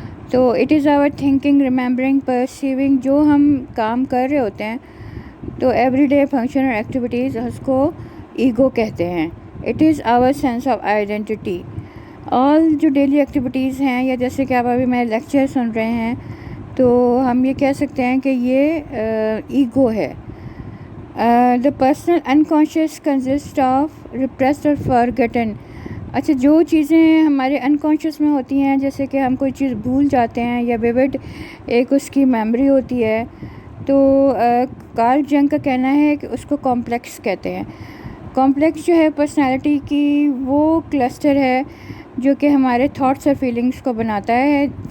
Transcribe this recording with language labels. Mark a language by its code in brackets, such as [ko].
[ur] تو [en] it is our thinking, remembering, perceiving, [ur] جو ہم کام کر رہے ہوتے ہیں تو ایوری ڈے فنکشن اور ایکٹیویٹیز اس کو ایگو کہتے ہیں. [en] It is our sense of identity. [ur] آل جو ڈیلی ایکٹیویٹیز ہیں، یا جیسے کہ آپ ابھی میرے لیکچر سن رہے ہیں تو ہم یہ کہہ سکتے ہیں کہ یہ ایگو ہے. [en] The personal unconscious consist of repressed اور forgotten. [ur] اچھا، جو چیزیں ہمارے انکانشیس میں ہوتی ہیں، جیسے کہ ہم کوئی چیز بھول جاتے ہیں یا ویوڈ ایک اس کی میموری ہوتی ہے، تو کارل جنگ کا کہنا ہے کہ اس کو کمپلیکس کہتے ہیں. کمپلیکس جو ہے پرسنالٹی کی وہ کلسٹر ہے جو کہ ہمارے تھاٹس اور فیلنگس کو بناتا ہے.